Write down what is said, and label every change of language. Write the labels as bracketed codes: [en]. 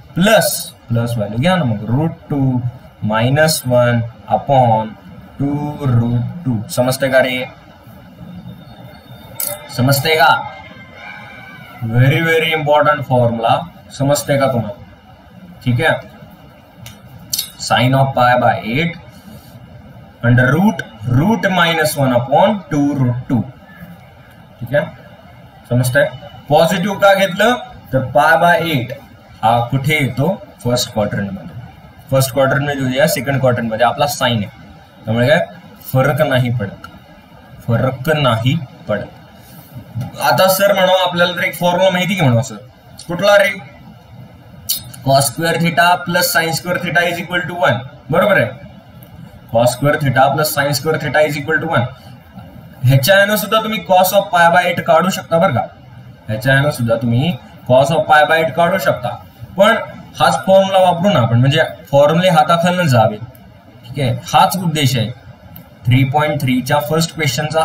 [mr] Plus value घ्या ना. मग [en] Root 2 minus 1 upon 2 root 2. [mr] समजतंय का रे? समजतंय का? [en] Very very important formula. [mr] समजतंय का तुम्हाला? ठीक आहे. [en] Sine of pi by 8 under root minus 1 upon 2 root 2. [mr] ठीक आहे. समजतंय? पॉझिटिव्ह का घेतलं तर पाय बाय 8 हा कुठे येतो? फर्स्ट क्वाड्रंट मध्ये. फर्स्ट क्वाड्रंट मध्ये या सेकंड क्वाड्रंट मध्ये आपला साइन आहे त्यामुळे काय फरक नाही पडत. आता सर म्हणा आपल्याला तर एक फॉर्म्युला माहिती की म्हणा सर कुठला रे? [en] Cos square theta plus sine square theta is equal to 1. [mr] बरोबर आहे? [en] Cos square theta plus sine square theta is equal to 1. [mr] ह्याच्यानं सुद्धा तुम्ही कॉस ऑफ पाय बाय 8 काढू शकता बरं का. ह्याच्यानं सुद्धा तुम्ही कॉस ऑफ पाय बाय 8 काढू शकता. पण हाच फॉर्म्युला वापरू ना आपण म्हणजे फॉर्म्युले हाताखालनं जावे. ठीक आहे. हाच उद्देश आहे 3.3 च्या फर्स्ट क्वेश्चनचा.